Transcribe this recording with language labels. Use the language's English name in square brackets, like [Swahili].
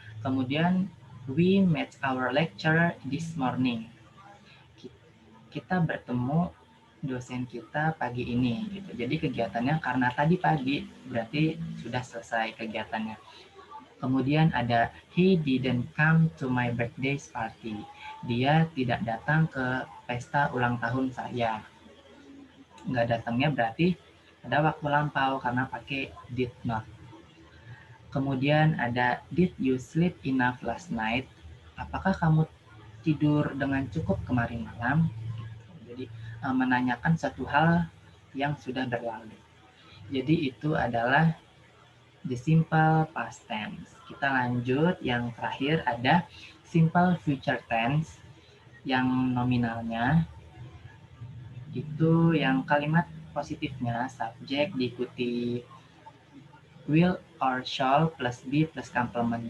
[Indonesian] Kemudian [English] we met our lecturer this morning. [Indonesian] Kita bertemu dosen kita pagi ini gitu. Jadi kegiatannya karena tadi pagi berarti sudah selesai kegiatannya. Kemudian ada [English] he didn't come to my birthday party. [Indonesian] Dia tidak datang ke pesta ulang tahun saya. Nggak datangnya berarti ada waktu lampau karena pakai did not. Kemudian ada [English] did you sleep enough last night? [Indonesian] Apakah kamu tidur dengan cukup kemarin malam? Jadi menanyakan satu hal yang sudah berlalu. Jadi itu adalah the simple past tense. Kita lanjut, yang terakhir ada simple future tense yang nominalnya itu yang kalimat positifnya subjek diikuti will or shall plus be plus complement.